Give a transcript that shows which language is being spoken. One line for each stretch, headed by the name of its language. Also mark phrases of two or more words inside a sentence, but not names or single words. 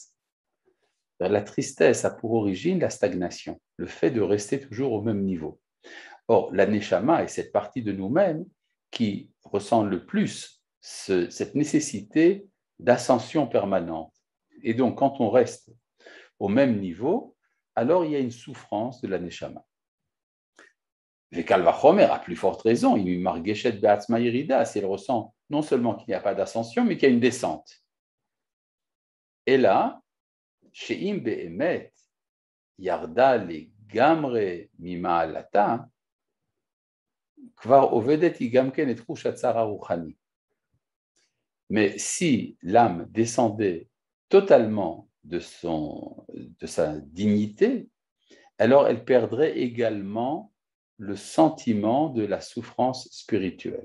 French: La tristesse a pour origine la stagnation, le fait de rester toujours au même niveau. Or, la neshama est cette partie de nous-mêmes qui ressent le plus cette nécessité d'ascension permanente. Et donc, quand on reste au même niveau, alors il y a une souffrance de la neshama.
Hebrew: וקל וחומר,
French: à plus forte raison,
Hebrew: אם מרגשת בעצמה ירידה,
French: si elle ressent non seulement qu'il n'y a pas d'ascension, mais qu'il y a une descente. Et là,
Hebrew: שאם באמת ירדה לגמרי ממעלתה,
French: mais si l'âme descendait totalement de sa dignité, alors elle perdrait également le sentiment de la souffrance spirituelle.